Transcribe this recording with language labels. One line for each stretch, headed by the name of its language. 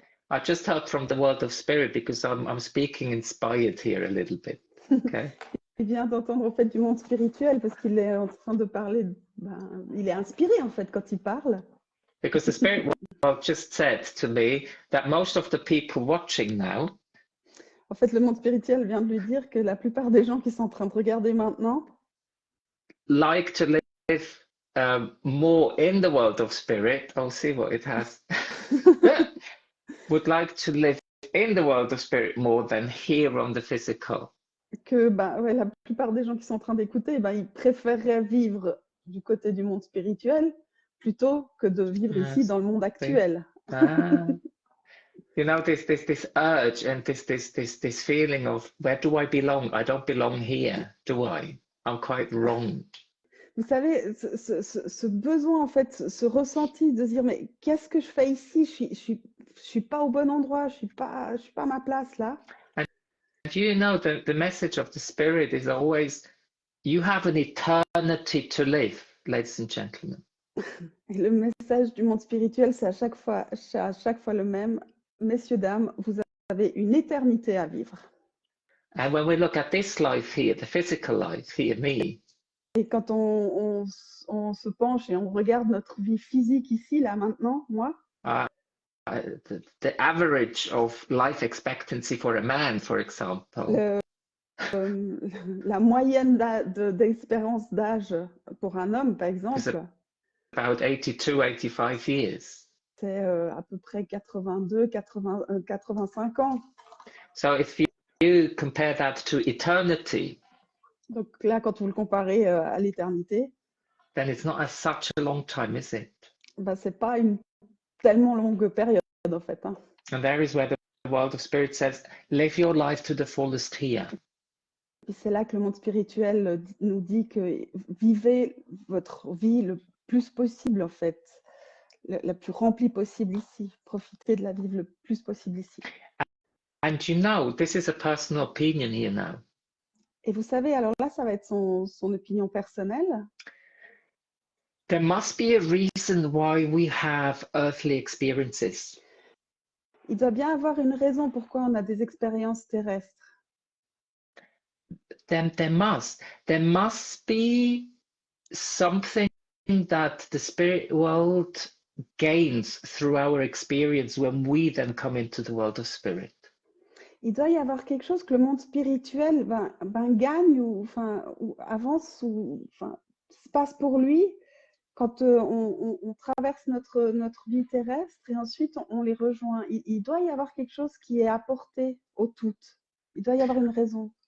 English: I just heard from the world of spirit because I'm speaking inspired here a little bit. Okay.
French: Il vient d'entendre en fait du monde spirituel parce qu'il est en train de parler, il est inspiré en fait quand il parle.
English: Because the spirit world just said to me that most of the people watching now
French: En fait, le monde spirituel vient de lui dire que la plupart des gens qui sont en train de regarder maintenant
English: like to live more in the world of spirit. I'll see what it has. Would like to live in the world of spirit more than here on the physical.
French: Que la plupart des gens qui sont en train d'écouter, ils préféreraient vivre du côté du monde spirituel plutôt que de vivre ici dans le monde actuel.
English: You know, this urge and this feeling of where do I belong? I don't belong here, do I? I'm quite wrong.
French: Vous savez, ce besoin, en fait, ce ressenti de se dire, mais qu'est-ce que je fais ici? Je suis pas au bon endroit, je suis pas à ma place là.
English: And you know, the message of the spirit is always, you have an eternity to live, ladies and gentlemen.
French: Et le message du monde spirituel, c'est à chaque fois le même. Messieurs, dames, vous avez une éternité à vivre.
English: And when we look at this life here, the physical life here, me,
French: et quand on se penche et on regarde notre vie physique ici, là, maintenant, moi,
English: the average of life expectancy for a man, for example,
French: la moyenne d'espérance d'âge pour un homme, par exemple,
English: about 82, 85 years.
French: C'est à peu près 85 ans.
English: So if you compare that to eternity,
French: donc là, quand vous le comparez à l'éternité,
English: then it's not such a long time, is it?
French: C'est pas une tellement longue période, en fait. Hein.
English: And there is where the world of spirit says, live your life to the fullest here.
French: Et c'est là que le monde spirituel nous dit que vivez votre vie le plus possible, en fait. La plus remplie possible ici. Profitez de la vivre le plus possible ici.
English: And you know, this is a personal opinion here now.
French: Et vous savez, alors là, ça va être son opinion personnelle.
English: There must be a reason why we have earthly experiences.
French: Il doit bien avoir une raison pourquoi on a des expériences terrestres.
English: There must be something that the spirit world gains through our experience when we then come into the world of spirit.
French: Il doit y avoir quelque chose que le monde spirituel gagne ou avance ou se passe pour lui quand on traverse notre vie terrestre et ensuite on les rejoint. Il doit y avoir quelque chose qui est apporté au tout. Il doit y avoir une raison.